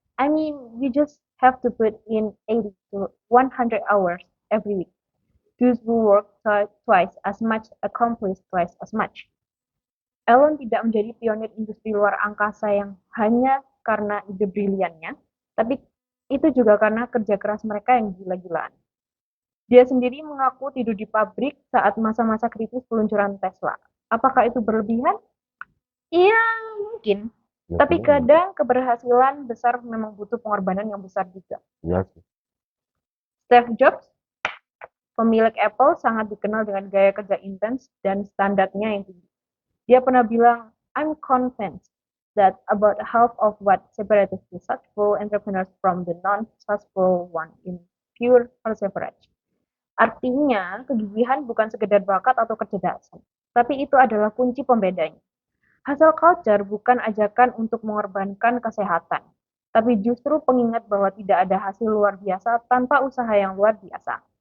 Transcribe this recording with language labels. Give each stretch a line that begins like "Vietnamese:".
English: I mean, you just have to put in 80 to 100 hours every week. Those who work twice as much accomplish twice as much."
Indonesian: Elon tidak menjadi pionir industri luar angkasa yang hanya karena ide briliannya, tapi itu juga karena kerja keras mereka yang gila-gilaan. Dia sendiri mengaku tidur di pabrik saat masa-masa kritis peluncuran Tesla. Apakah itu berlebihan? Iya, mungkin. Ya, Tapi sebenarnya. kadang keberhasilan besar memang butuh pengorbanan yang besar juga. Iya sih. Steve Jobs, pemilik Apple, sangat dikenal dengan gaya kerja intens dan standarnya yang tinggi. Dia pernah bilang,
English: "I'm convinced that about half of what separates successful entrepreneurs from the non-successful one in pure perseverance."
Indonesian: Artinya, kegigihan bukan sekedar bakat atau kecerdasan, tapi itu adalah kunci pembedanya. Hustle culture bukan ajakan untuk mengorbankan kesehatan, tapi justru pengingat bahwa tidak ada hasil luar biasa tanpa usaha yang luar biasa.